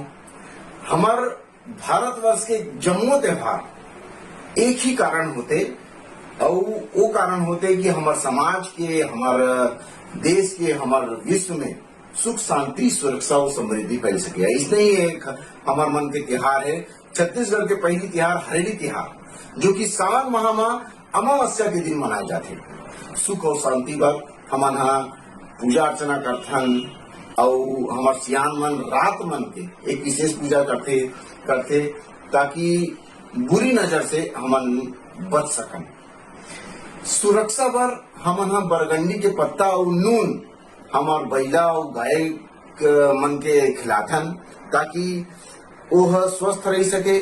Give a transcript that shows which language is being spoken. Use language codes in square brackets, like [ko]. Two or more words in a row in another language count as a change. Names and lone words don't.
[hne] हमार भारतवर्ष के जम्मो त्योहार एक ही कारण होते और वो कारण होते कि हमार समाज के, हमार देश के, हमार विश्व में सुख शांति सुरक्षा और समृद्धि फैल सके। इसलिए ही एक हमार मन के त्योहार है। छत्तीसगढ़ के पहली त्योहार हरेली त्योहार, जो कि सावन माह में अमावस्या के दिन मनाए जाते। सुख और शांति पर हम पूजा अर्चना करथन और हमार सियान मन रात मन के एक विशेष पूजा करते ताकि बुरी नजर से हमन बच सकन। सुरक्षा पर हमन बरगंडी के पत्ता और नून हमार बैला और गाय मन के खिलाथन ताकि वह स्वस्थ रह सके।